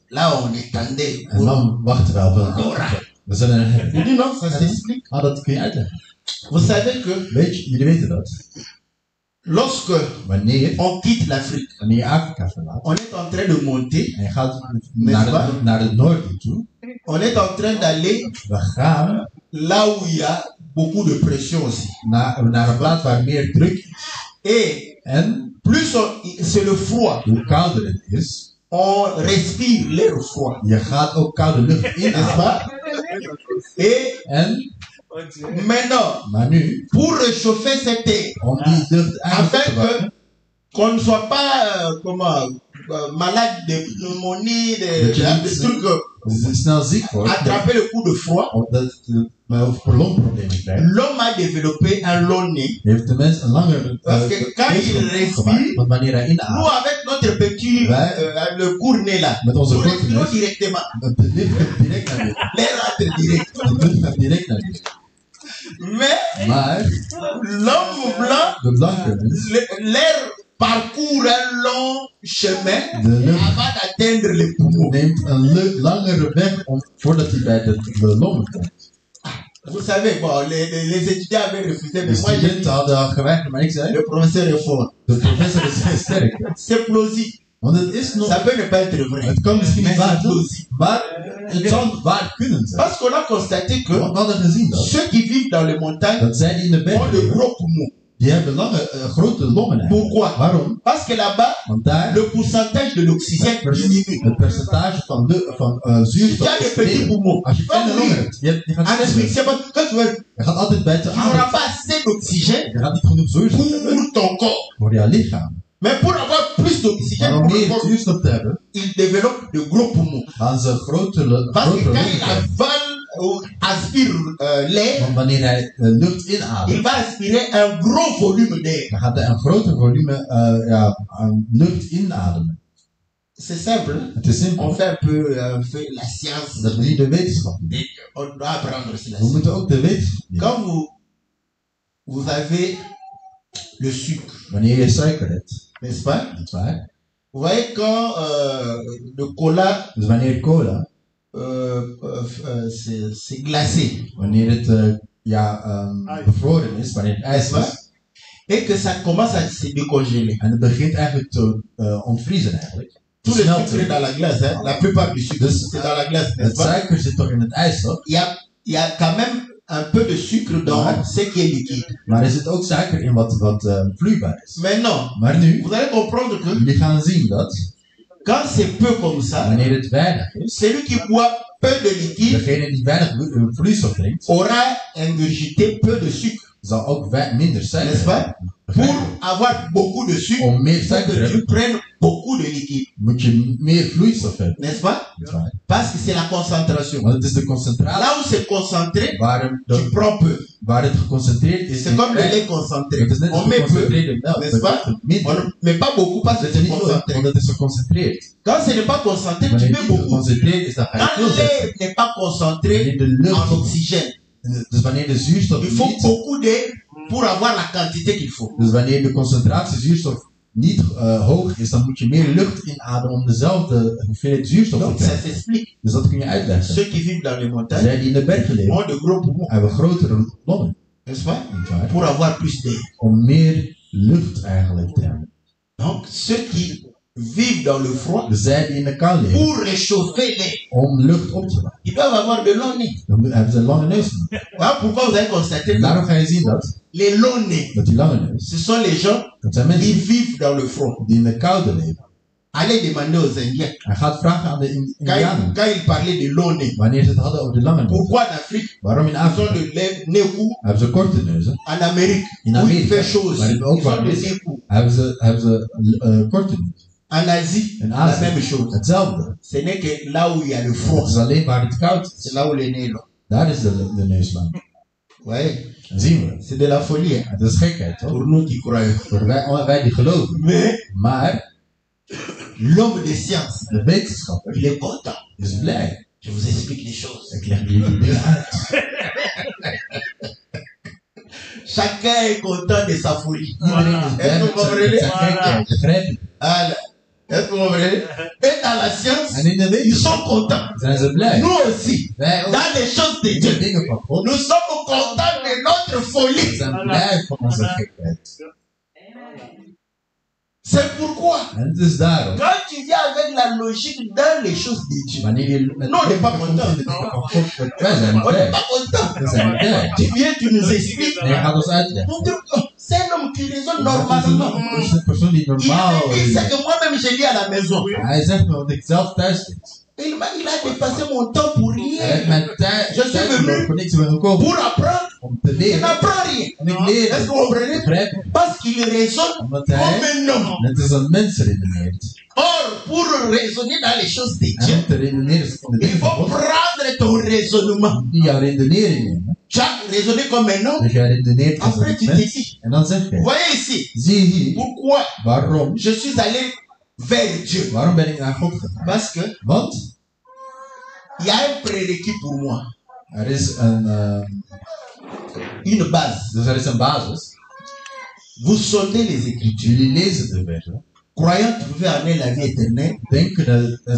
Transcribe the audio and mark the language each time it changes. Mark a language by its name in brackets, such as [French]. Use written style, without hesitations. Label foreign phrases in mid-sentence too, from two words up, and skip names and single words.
[French] Là, on attendait. [Dutch] En dan wachten we op een antwoord. We zullen een [French] Je [Dutch] hebben. [French] dis non, ça s'explique. [Dutch] Ah, dat kun je uitleggen. [French] Vous savez que [Dutch] Weet je, jullie weten dat. [French] lorsque [Dutch] Wanneer [French] on quitte l'Afrique, [Dutch] je Afrika verlaat [French] on est en train de monter, [Dutch] en je gaat [French] N'est-ce pas? [Dutch] naar het noorden toe, [French] on est en train d'aller [Dutch] we gaan [French] là où il y a beaucoup de pression aussi. [Dutch] naar een plaats waar meer druk is. [French] Et [Dutch] En [French] plus c'est le froid, [Dutch] hoe kouder het is, [French] on respire l'air froid, [Dutch] je gaat ook koude lucht [French] n'est-ce [Dutch] inademen. [French] pas? Et [Dutch] En, [French] maintenant, [Dutch] maar nu, [French] pour réchauffer cette air, [Dutch] om die lucht eigenlijk [French] afin [Dutch] te warmen, [French] que qu'on ne soit pas malade de pneumonie, [Dutch] Dat je de niet- [French] trucs, [Dutch] snel ziek wordt, [French] attraper le coup de froid, [Dutch] of longproblemen krijgt, [French] l'homme a développé un long nez. [Dutch] heeft de mens een langer [French] Parce que quand il [Dutch] gemaakt. [French] respire, [Dutch] Want wanneer hij [French] nous [Dutch] inademt, [French] avec notre petit, Ouais. le court nez là, [Dutch] Met onze [French] nous [Dutch] korte [French] respirons [Dutch] neus. [French] directement. [Dutch] de lucht gaat direct naar binnen. [French] L'air entre direct. [Dutch] De lucht gaat direct naar binnen. [French] Mais [Dutch] Maar [French] l'homme blanc, [Dutch] de blanke mens, [French] l'air parcourt un long chemin [Dutch] de lucht [French] avant d'atteindre les poumons. [Dutch] neemt een langere weg voordat hij bij de longen komt. [French] Vous savez, bon, les étudiants avaient refusé, [Dutch] De [French] mais moi j'ai dit, [Dutch] studenten hadden al geweigerd, maar ik zei, [French] le professeur est fort. [Dutch] de professor is heel sterk. [French] C'est plausible. [Dutch] Want het is nog, [French] Ça peut ne pas être vrai. [Dutch] het kan misschien niet [French] Mais [Dutch] waar [French] c'est [Dutch] zijn, [French] plausible. [Dutch] maar het zou waar kunnen zijn. [French] Parce qu'on a constaté que [Dutch] Want we hadden gezien dat, [French] ceux qui vivent dans les montagnes [Dutch] dat zij die in de [French] ont [Dutch] bergen [French] de [Dutch] leven, [French] gros poumons. [Dutch] die hebben grote longen eigenlijk. [French] Pourquoi? [Dutch] Waarom? [French] Parce que là-bas, [Dutch] Want daar [French] le pourcentage de l'oxygène diminue. [Dutch] het percentage van zuurstof [French] Il y a des [Dutch] is [French] petits [Dutch] minder. [French] poumons. [Dutch] Als je [French] Tu vas [Dutch] kleine longen [French] mourir. [Dutch] hebt, je gaat [French] En [Dutch] sterven. [French] asphyxie, quand tu vas, [Dutch] Je gaat altijd buiten [French] tu n'auras [Dutch] adem. [French] pas assez d'oxygène [Dutch] Je gaat niet genoeg zuurstof hebben [French] pour ton corps. [Dutch] voor jouw lichaam. [French] Mais pour avoir plus d'oxygène [Dutch] Maar om [French] pour le [Dutch] meer [French] corps, [Dutch] zuurstof te hebben, [French] il développe de gros poumons. [Dutch] gaan ze grote [French] Parce que [Dutch] longen [French] quand il [Dutch] krijgen. [French] avale ou aspire l'air, [Dutch] Want wanneer hij lucht inademt, [French] il va aspirer un gros volume d'air. [Dutch] dan gaat hij een groter volume aan lucht inademen. [French] C'est simple. [Dutch] Het is simpel. [French] On fait un peu fait la science. [Dutch] Dat is niet de wetenschap. [French] On doit apprendre aussi la [Dutch] We [French] science. [Dutch] moeten ook de wetenschap leren. [French] Quand vous avez le sucre, [Dutch] Wanneer je suiker hebt, [French] n'est-ce pas? [Dutch] niet waar? [French] Vous voyez quand le cola [Dutch] Dus wanneer cola, [French] c'est glacé, [Dutch] wanneer het bevroren is, wanneer het ijs [French] n'est-ce pas? [Dutch] is, [French] Et que ça commence à se décongeler. [Dutch] en het begint eigenlijk te ontvriezen eigenlijk. Te [French] Tout le [Dutch] smelten. [French] sucre est dans la glace, hein? La plupart du sucre, [Dutch] Dus [French] c'est dans la glace, n'est-ce [Dutch] het [French] pas? [Dutch] suiker zit toch in het ijs, toch? [French] Il y a quand même un peu de sucre dans Ouais. ce qui est liquide. [Dutch] Maar er zit ook suiker in wat vloeibaar is. [French] Maintenant, [Dutch] Maar nu, [French] vous allez comprendre que [Dutch] jullie gaan zien dat [French] quand c'est peu comme ça, [Dutch] wanneer het weinig is, [French] celui qui boit peu de liquide [Dutch] Degene die weinig vloeistof drinkt, [French] aura ingurgité peu de sucre, [Dutch] zal ook minder [French] n'est-ce [Dutch] suiker [French] pas? [Dutch] hebben. [French] Pour [Dutch] Begrijp je? [French] avoir beaucoup de sucre, [Dutch] Om meer [French] il faut [Dutch] suiker te [French] que tu [Dutch] hebben, [French] prennes beaucoup de liquide, [Dutch] moet je meer vloeistof hebben. [French] n'est-ce pas? [Dutch] Dat is waar. [French] Parce que c'est la concentration. [Dutch] Want het is de concentratie [French] Là où c'est concentré, tu prends peu. [Dutch] waar het geconcentreerd is. [French] C'est comme le lait concentré. [Dutch] Het is net [French] On [Dutch] als [French] met peu, [Dutch] geconcentreerde melk. [French] n'est-ce pas? [Dutch] Het minder. [French] On ne met pas beaucoup parce que [Dutch] Dat is [French] c'est [Dutch] niet [French] concentré. [Dutch] omdat het is geconcentreerd. [French] Quand ce n'est pas concentré, tu [Dutch] Wanneer [French] mets [Dutch] het [French] beaucoup. [Dutch] geconcentreerd is, dan ga je [French] Quand [Dutch] veel zetten. [French] l'air n'est pas concentré [Dutch] Wanneer de [French] en [Dutch] lucht, [French] oxygène, [Dutch] dus wanneer de zuurstof [French] il faut [Dutch] niet, [French] beaucoup d'air pour avoir la quantité qu'il faut. [Dutch] dus wanneer de concentratie zuurstof niet hoog is, dan moet je meer lucht inademen om dezelfde hoeveelheid zuurstof te [French] Donc ça [Dutch] krijgen. [French] s'explique. [Dutch] Dus dat kun je uitleggen. [French] Ceux qui vivent dans les montagnes [Dutch] Zij die in de bergen leven, [French] ont de gros poumons, [Dutch] hebben grotere longen. [French] n'est-ce pas? [Dutch] Niet waar? [French] Pour avoir plus d'air. [Dutch] Om meer lucht eigenlijk te hebben. [French] Donc ceux qui vivent dans le froid, [Dutch] Dus zij die in de kou leven, [French] pour réchauffer l'air, [Dutch] om lucht op te laten, [French] ils doivent avoir de longs nez. [Dutch] dan hebben ze een lange neus nodig. [French] Voilà pourquoi vous avez constaté [Dutch] En [French] que [Dutch] daarom ga je zien dat [French] les longs nez, [Dutch] die lange neus, [French] ce sont les gens [Dutch] dat zijn [French] qui [Dutch] mensen [French] vivent dans le froid. [Dutch] die in de koude leven. [French] Allez demander aux Indiens, [Dutch] Hij gaat vragen aan de Indianen, [French] quand ils parlaient de longs nez, [Dutch] wanneer ze het hadden over de lange neus. [French] pourquoi en Afrique, [Dutch] Waarom in [French] ils ont [Dutch] Afrika [French] le nez court, [Dutch] hebben ze korte neuzen? [French] en Amérique, [Dutch] In [French] où il [Dutch] Amerika, [French] fait chaud aussi, [Dutch] waar het ook [French] ils ont [Dutch] warm [French] le [Dutch] is, [French] nez court. [Dutch] hebben ze korte neus. [French] En Asie, [Dutch] In [French] la [Dutch] Azië, [French] même chose. [Dutch] hetzelfde. [French] Ce n'est que là où il y a le [Dutch] Het [French] froid, [Dutch] is alleen waar het koud [French] c'est [Dutch] is. [French] là où le nez est long. [Dutch] Daar is de neus lang. [French] Ouais, [Dutch] Dat zien we. [French] c'est de la folie hein, [Dutch] Het is gekheid, toch? [French] pour nous qui croyons. [Dutch] Voor wij die geloven. [French] Mais [Dutch] Maar [French] l'homme de science, [Dutch] de wetenschapper [French] il est content. [Dutch] is blij. [French] Je vous explique les choses. [Dutch] Ik leg jullie dingen uit. [French] Chacun est content de sa folie. [Dutch] Iedereen is blij [French] Est-ce [Dutch] met [French] que vous comprenez? [Dutch] zijn gekheid. Begrijp je? [French] Voilà. Est-ce que vous comprenez? Et dans la science, [Dutch] En in de [French] ils [Dutch] wetenschap [French] sont contents. [Dutch] zijn ze blij. [French] Nous aussi, [Dutch] Wij ook. [French] dans les choses de [Dutch] In de [French] Dieu, [Dutch] dingen van God. [French] nous sommes contents de notre [Dutch] We [French] folie. [Dutch] zijn blij van onze gekheid. [French] C'est pourquoi, [Dutch] En het is daarom. [French] quand tu viens avec la logique dans les choses de Dieu, [Dutch] Wanneer je met [French] Non, on n'est pas [Dutch] komt [French] content. [Dutch] in de dingen van God, wij zijn [French] on n'est [Dutch] blij. [French] pas content. [Dutch] We zijn blij. [French] Tu viens, tu nous expliques. [Dutch] En je gaat ons uitleggen. [French] Nous disons, oh, c'est un homme qui raisonne [Dutch] Dat [French] normalement. [Dutch] is een persoon die [French] Il [Dutch] normaal [French] me dit [Dutch] is. [French] ça que moi-même je lis à la maison. [Dutch] Hij zegt me wat ik zelf thuis lees. [French] Il a dépassé mon temps pour [Dutch] Hij [French] rien. [Dutch] heeft mijn tijd [French] Je suis venu [Dutch] voor niks ben gekomen. [French] Pour apprendre, [Dutch] Om te [French] il [Dutch] leren. [French] n'apprend rien. [Dutch] En ik [French] Est-ce [Dutch] leer. [French] que vous comprenez? [Dutch] Begrijp je? [French] Parce qu'il raisonne [Dutch] Omdat [French] comme [Dutch] hij [French] un homme. [Dutch] net als een mens redeneert. [French] Or, pour raisonner dans les choses de [Dutch] En [French] Dieu, [Dutch] om te redeneren is van de [French] il [Dutch] dingen van [French] faut [Dutch] God. [French] prendre ton raisonnement. [Dutch] Die jouw redenering nemen. [French] Tu as raisonné comme un homme. [Dutch] Dus jij redeneert als [French] Après, [Dutch] een [French] tu te [Dutch] mens. [French] dis, [Dutch] En dan zeg je. [French] voyez ici, [Dutch] Zie hier. [French] pourquoi [Dutch] Waarom? [French] je suis allé vers Dieu. [Dutch] Waarom ben ik naar God gegaan? [French] Parce que [Dutch] Want [French] il y a un prérequis pour moi. [Dutch] er is [French] Une base. [Dutch] dus er is een basis. [French] Vous sondez les Écritures. [Dutch] Jullie lezen de versen. [French] Croyant trouver en elle la vie éternelle. [Dutch] Denken dat het